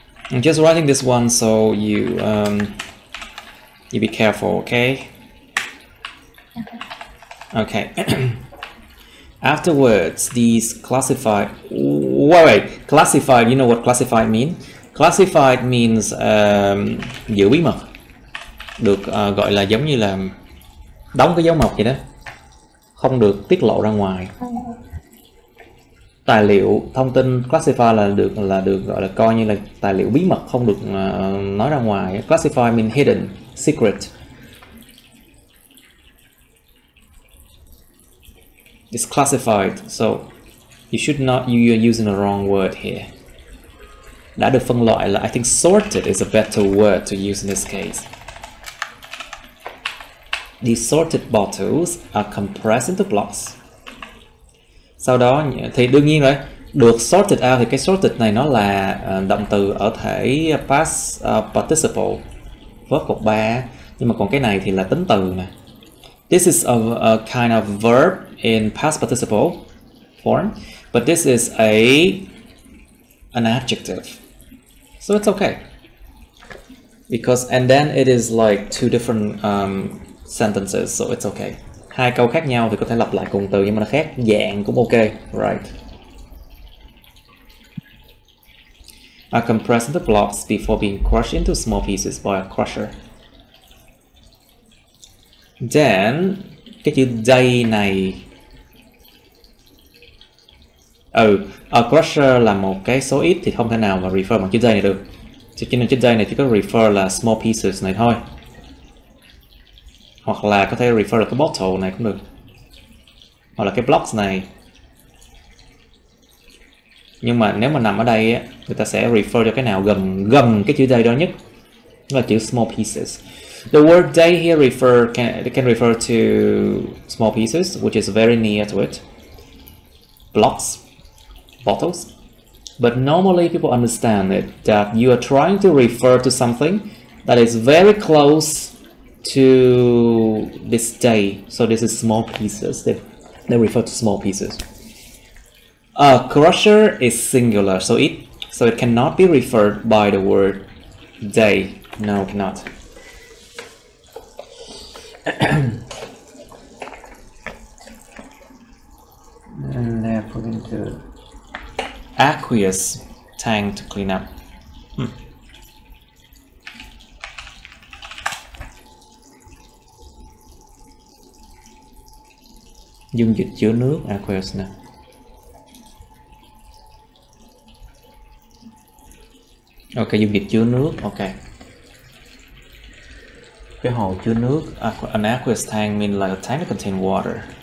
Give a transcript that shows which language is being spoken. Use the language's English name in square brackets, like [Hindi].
[English] I'm just writing this one so you be careful, okay? Okay. Afterwards, these classified. Wait. Classified. You know what classified mean? Classified means [Vietnamese] giữ bí mật. Được gọi là giống như là đóng cái dấu mộc vậy đó, không được tiết lộ ra ngoài. Tài liệu thông tin classified là được gọi là coi như là tài liệu bí mật, không được nói ra ngoài. [English] Classified means hidden, secret. It's classified, so you should not, you're using the wrong word here. [Vietnamese] Đã được phân loại là, [English] I think sorted is a better word to use in this case. These sorted bottles are compressed into blocks. [Vietnamese] Sau đó thì đương nhiên rồi, được sorted out thì cái sorted này nó là động từ ở thể past participle, verb cột 3, nhưng mà còn cái này thì là tính từ nè. [English] This is a kind of verb in past participle form, but this is an adjective, so it's okay. Because and then it is like two different sentences, so it's okay. Hai câu khác nhau thì có thể lặp lại cùng từ nhưng mà nó khác dạng cũng ok, right? Are compressed into blocks before being crushed into small pieces by a crusher. [Vietnamese] Then cái chữ day này, a crusher là một cái số ít thì không thể nào mà refer bằng chữ day này được. Cho nên chữ day này chỉ có refer là small pieces này thôi. Hoặc là có thể refer là cái bottle này cũng được, hoặc là cái blocks này. Nhưng mà nếu mà nằm ở đây á, người ta sẽ refer cho cái nào gần cái chữ day đó nhất, là chữ small pieces. [English] The word day here can refer to small pieces, which is very near to it. Blocks, bottles. But normally people understand it that you are trying to refer to something that is very close to this day. So this is small pieces. They refer to small pieces. A crusher is singular, so it cannot be referred by the word day. No, it cannot. And they're put into aqueous tank to clean up. [Vietnamese] Dung dịch chứa nước, aqueous nè. Ok, dung dịch chứa nước, ok. Cái hồ chứa nước, [English] an aqueous tank means like a tank that contains water.